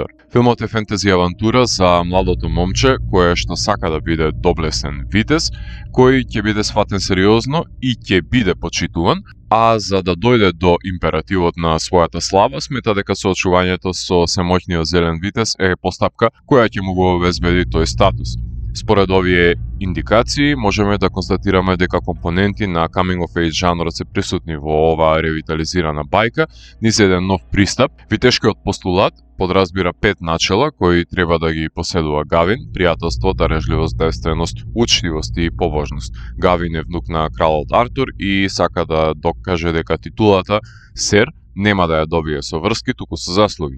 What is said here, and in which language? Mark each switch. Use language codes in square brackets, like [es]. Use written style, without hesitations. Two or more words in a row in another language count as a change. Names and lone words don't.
[mk] Филмот е фентези авантура за младото момче кое што сака да биде доблесен витез, кој ќе биде сватен сериозно и ќе биде почитуван, а за да дојде до императивот на својата слава, смета дека соочувањето со семоќниот зелен витез е постапка која ќе му го обезбеди тој статус. Според овие индикации, можеме да констатираме дека компоненти на [en] coming of age [mk] жанрот се присутни во оваа ревитализирана бајка, низ еден нов пристап. Витешкиот постулат подразбира 5 начела кои треба да ги поседува Гавин: пријателство, дарежливост, девственост, учтивост и побожност. Гавин е внук на кралот Артур и сака да докаже дека титулата сер нема да ја добие со врски, туку со заслуги.